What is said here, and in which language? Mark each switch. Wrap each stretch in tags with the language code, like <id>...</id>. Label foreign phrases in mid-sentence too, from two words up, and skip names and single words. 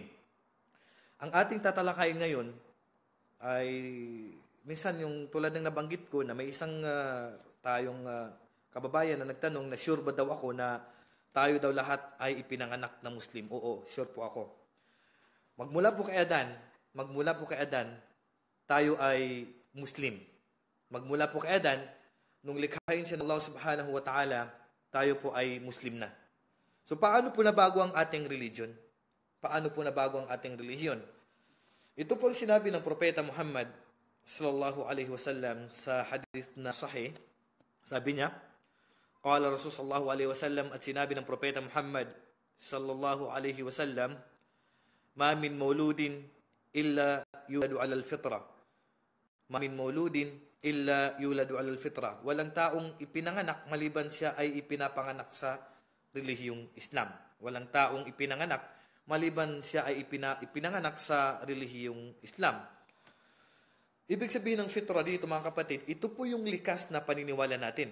<tl>Ang ating tatalakay ngayon ay minsan yung tulad ng nabanggit ko na may isang tayong kababayan na nagtanong na sure ba daw ako na tayo daw lahat ay ipinanganak na Muslim. Oo, sure po ako. Magmula po kay Adan, tayo ay Muslim. Magmula po kay Adan, nung likhain siya ng Allah</tl> <ar>سبحانه وتعالى,</ar> <tl>tayo po ay Muslim na. So paano po nabago ang ating religion? Paano po nabago ang ating relihiyon? Ito po ang sinabi ng Propeta Muhammad</tl> <ar>صلى الله عليه وسلم</ar> <tl>sa hadith na sahih. Sabi niya,</tl> <ar>قال الرسول صلى الله عليه وسلم,</ar> <tl>at sinabi ng Propeta Muhammad</tl> <ar>صلى الله عليه وسلم, ما من مولود إلا يولد على الفطرة. ما من مولود إلا يولد على الفطرة.</ar> <tl>Walang taong ipinanganak maliban siya ay ipinapanganak sa relihiyong Islam. Walang taong ipinanganak maliban siya ay ipinanganak sa relihiyong Islam. Ibig sabihin ng fitra dito, mga kapatid, ito po yung likas na paniniwala natin.</tl>